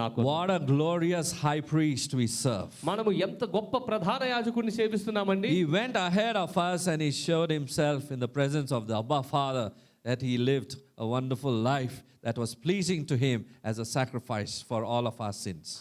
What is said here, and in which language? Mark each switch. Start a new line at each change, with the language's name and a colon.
English: what a glorious high priest we serve.
Telugu: మనము ఎంత గొప్ప ప్రధాన యాజకుడిని సేవిస్తున్నామండి.
English: He went ahead of us and he showed himself in the presence of the Abba Father, that he lived a wonderful life that was pleasing to him as a sacrifice for all of our sins.